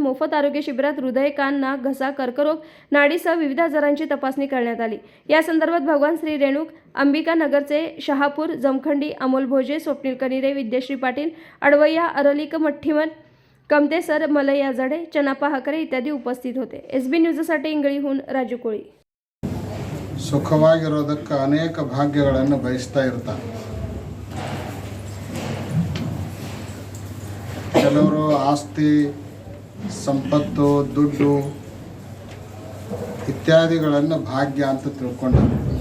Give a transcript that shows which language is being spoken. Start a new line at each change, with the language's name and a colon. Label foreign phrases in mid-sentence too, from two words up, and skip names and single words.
Marathi: मोफत आरोग्य शिबिरात हृदय, कान, नाक, घसा, कर्करोग, नाडीसह विविध आजारांची तपासणी करण्यात आली. या संदर्भात भगवान श्री रेणूक अंबिका नगरचे शहापूर जमखंडी, अमोल भोजे, स्वप्नील कनिरे, विद्याश्री पाटील, अडवैया, अरलिक मठ्ठीमन, कमते सर, मलया जडे, चनापा हकरे इत्यादी उपस्थित होते. SB ನ್ಯೂಸ್साठी ಇಂಗಳಿहून ರಾಜು ಕೋಳಿ.
Kannada: ಸುಖವಾಗಿರೋದಕ್ಕೆ ಅನೇಕ ಭಾಗ್ಯಗಳನ್ನು ಬಯಸ್ತಾ ಇರ್ತಾರೆ. ಕೆಲವರು ಆಸ್ತಿ, ಸಂಪತ್ತು, ದುಡ್ಡು ಇತ್ಯಾದಿಗಳನ್ನು ಭಾಗ್ಯ ಅಂತ ತಿಳ್ಕೊಂಡರು.